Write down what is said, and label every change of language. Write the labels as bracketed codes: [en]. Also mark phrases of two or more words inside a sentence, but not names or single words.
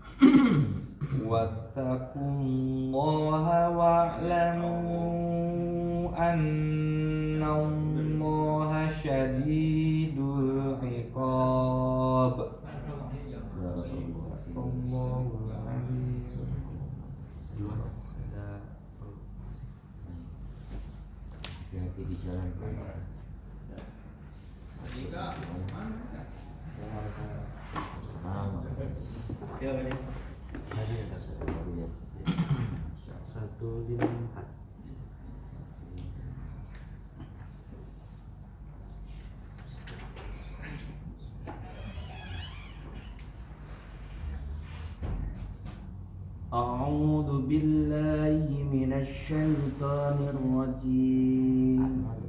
[ar] واتقوا الله واعلموا أن الله شديد العقاب. الله العليم. [id] Hati-hati di jalan. Satu di empat. [ar] أعوذ بالله من الشيطان الرجيم.